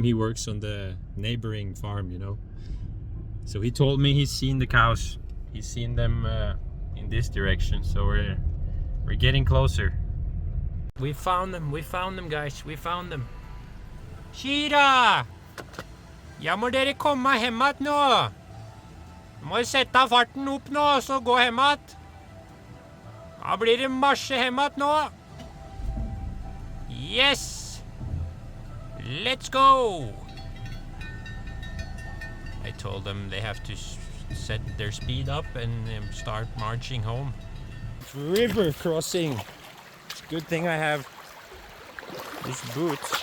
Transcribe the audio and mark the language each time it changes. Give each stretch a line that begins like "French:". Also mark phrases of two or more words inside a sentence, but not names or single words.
English: He works on the neighboring farm, you know. So he told me he's seen the cows. He's seen them in this direction. So we're getting closer. We found them, guys. We found them. Shira!
Norwegian: Ja, må dere komme hjem igjen nå. Må sette farten opp nå, så gå hjem igjen. Da blir det marsje hjem igjen nå.
English: Yes! Let's go! I told them they have to set their speed up and start marching home. River crossing. It's a good thing I have these boots.